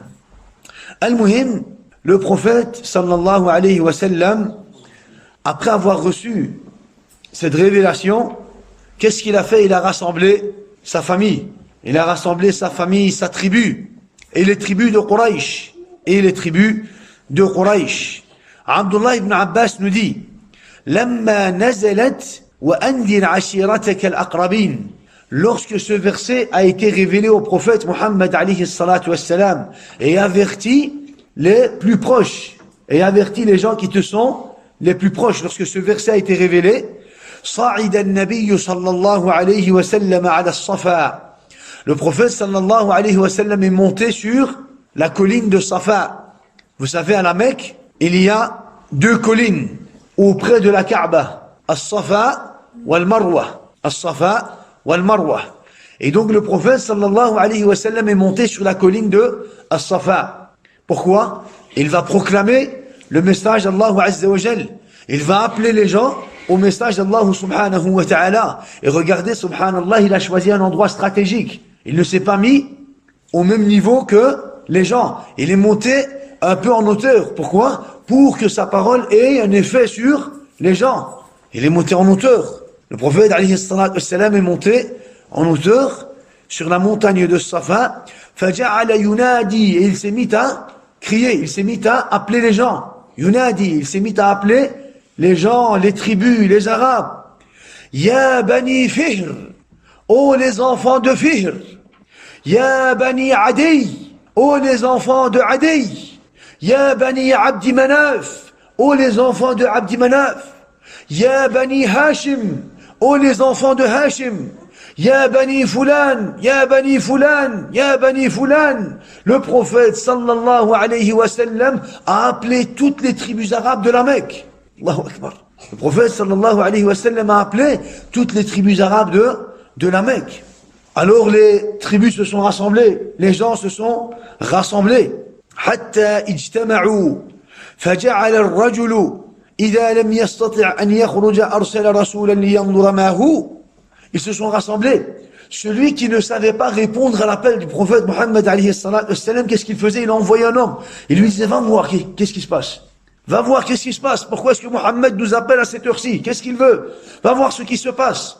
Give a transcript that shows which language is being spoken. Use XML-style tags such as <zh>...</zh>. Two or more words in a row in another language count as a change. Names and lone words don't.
<fr>Al-Muhim, le prophète,</fr> <ar>صلى الله عليه وسلم,</ar> <fr>après avoir reçu cette révélation, qu'est-ce qu'il a fait? Il a rassemblé sa famille. Il a rassemblé sa famille, sa tribu. Et les tribus de Quraysh. Abdullah ibn Abbas nous dit,</fr> <ar>لما نزلت وأنذر عشيرتك الأقربين.</ar> <fr>Lorsque ce verset a été révélé au prophète Muhammad</fr> <ar>عليه الصلاة والسلام,</ar> <fr>et avertit les plus proches, et avertit les gens qui te sont les plus proches, lorsque ce verset a été révélé,</fr> <ar>صعد النبي صلى الله عليه وسلم على الصفا.</ar> <fr>Le prophète</fr> <ar>صلى الله عليه وسلم</ar> <fr>est monté sur la colline de Safa. Vous savez, à la Mecque, il y a 2 collines auprès de la Kaaba,</fr> <ar>الصفا والمروة. الصفا والمروة.</ar> <fr>Et donc le prophète</fr> <ar>صلى الله عليه وسلم</ar> <fr>est monté sur la colline de As-Safa. Pourquoi? Il va proclamer le message d'Allah</fr> <ar>عز وجل.</ar> <fr>Il va appeler les gens au message d'Allah</fr> <ar>سبحانه وتعالى.</ar> <fr>Et regardez, subhanallah, il a choisi un endroit stratégique. Il ne s'est pas mis au même niveau que les gens. Il est monté un peu en hauteur. Pourquoi? Pour que sa parole ait un effet sur les gens. Il est monté en hauteur. Le prophète</fr> <ar>عليه الصلاة والسلام</ar> <fr>est monté en hauteur sur la montagne de Safa.</fr> <ar>فجعل ينادي,</ar> <fr>et il s'est mis à crier, il s'est mis à appeler les gens. Yunadi, il s'est mis à appeler les gens, les tribus, les Arabes.</fr> <ar>يا بني فهر,</ar> <fr>ô les enfants de Fihr.</fr> <ar>يا بني عدي,</ar> <fr>ô les enfants de Adi.</fr> <ar>يا بني عبد مناف,</ar> <fr>ô les enfants de Abdi Manaf.</fr> <ar>يا بني هاشم,</ar> <fr>ô les enfants de Hashim.</fr> <ar>يا بني فلان يا بني فلان يا بني فلان.</ar> <fr>Le prophète</fr> <ar>صلى الله عليه وسلم</ar> <fr>a appelé toutes les tribus arabes de la Mecque.</fr> <ar>الله أكبر.</ar> <fr>Le prophète</fr> <ar>صلى الله عليه وسلم</ar> <fr>a appelé toutes les tribus arabes de la Mecque. Alors les tribus se sont rassemblées, les gens se sont rassemblés.</fr> <ar>حتى اجتمعوا فجعل الرجل إذا لم يستطع أن يخرج أرسل رسولا لينظر ما هو.</ar> <fr>Ils se sont rassemblés. Celui qui ne savait pas répondre à l'appel du prophète Mohammed</fr> <ar>عليه الصلاة والسلام,</ar> <fr>qu'est-ce qu'il faisait? Il a envoyé un homme. Il lui disait, va voir, qu'est-ce qui se passe? Va voir qu'est-ce qui se passe. Pourquoi est-ce que Mohammed nous appelle à cette heure-ci? Qu'est-ce qu'il veut? Va voir ce qui se passe.</fr>